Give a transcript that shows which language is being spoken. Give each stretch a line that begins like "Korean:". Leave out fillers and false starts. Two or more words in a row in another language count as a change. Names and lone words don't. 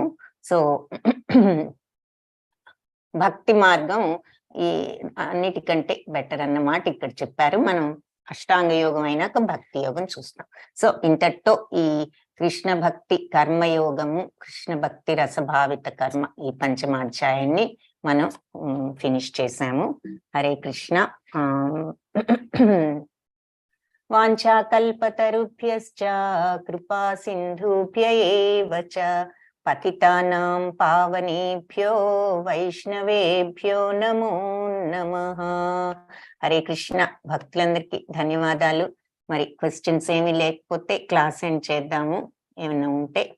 Telugu: సో భక్తి మార్గం ఈ అన్నిటికంటే బెటర్ అన్నమాట ఇక్కడ చెప్పారు. మనం అష్టాంగ యోగం అయినాక భక్తి యోగం చూస్తాం. సో ఇంతటితో ఈ కృష్ణ భక్తి కర్మయోగము, కృష్ణ భక్తి రసభావిత కర్మ, ఈ పంచమాధ్యాయాన్ని మనం ఫినిష్ చేసాము. హరే కృష్ణ.
Sanskrit: వాంఛాకల్పతరుభ్యశ్చ కృపా సింధుభ్య ఏవ చ పతితానాం పావనేభ్యో వైష్ణవేభ్యో నమో నమః.
Telugu: హరే కృష్ణ. భక్తులందరికీ ధన్యవాదాలు. మరి క్వశ్చన్స్ ఏమీ లేకపోతే
English: class end
Telugu: చేద్దాము. ఏమైనా ఉంటే